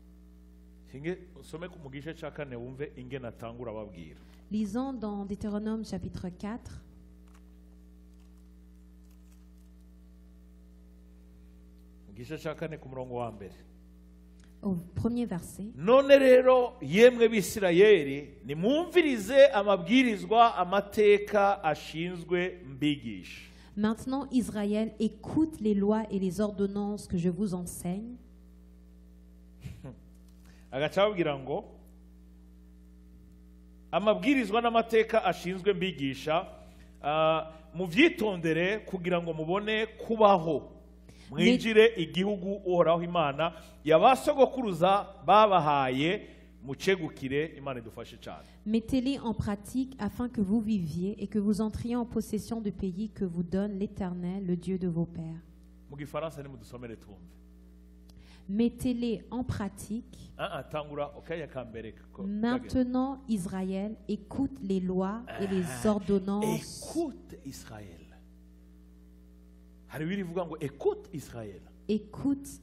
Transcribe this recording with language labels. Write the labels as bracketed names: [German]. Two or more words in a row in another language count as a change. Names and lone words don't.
[French] Lisons dans Deutéronome chapitre 4. Au premier verset. [Rundi] None rero yemwe b'Isirayeli nimwumvirize amabwirizwa amateka ashinzwe mbigisha. [French] Maintenant Israël, écoute les lois et les ordonnances que je vous enseigne. [Rundi] Agacabwira ngo amabwirizwa n'amateka ashinzwe mbigisha muvyitondere kugira ngo mubone kubaho mwinjire igihugu uhoraho Imana yabasogokuruza babahaye mucegukire. Imana idufashe cyane. [French] Mettez-les en pratique afin que vous viviez et que vous entriez en possession du pays que vous donne l'Éternel, le Dieu de vos pères. [Rundi] Mu gifaransa nimudusomere twumve. [French] Mettez-les en pratique. Maintenant, Israël, écoute les lois et les ordonnances. Écoute Israël. Écoute Israël. Écoute Israël.